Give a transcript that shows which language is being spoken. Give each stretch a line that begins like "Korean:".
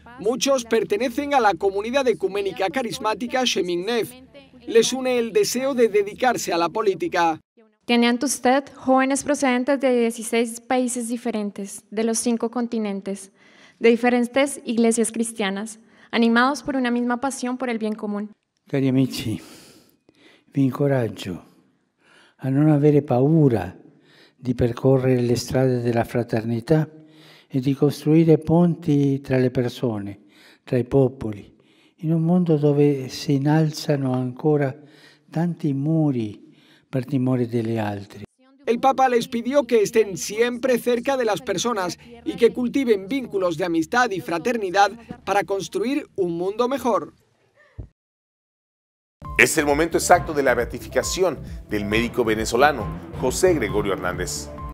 Spanish: Muchos pertenecen a la comunidad ecuménica carismática Shemin Nef. Les une el deseo de dedicarse a la política. Tiene ante usted jóvenes procedentes de 16 países diferentes, de los 5 continentes, de diferentes iglesias cristianas, animados por una misma pasión por el bien común.
Italian: Cari amici, vi incoraggio a non avere paura di percorrere le strade della fraternità e di costruire ponti tra le persone, tra i popoli, in un mondo dove si innalzano ancora tanti muri per timore degli altri.
Spanish: El Papa les pidió que estén siempre cerca de las personas y que cultiven vínculos de amistad y fraternidad para construir un mundo mejor. Es el momento exacto de la beatificación del médico venezolano José Gregorio Hernández.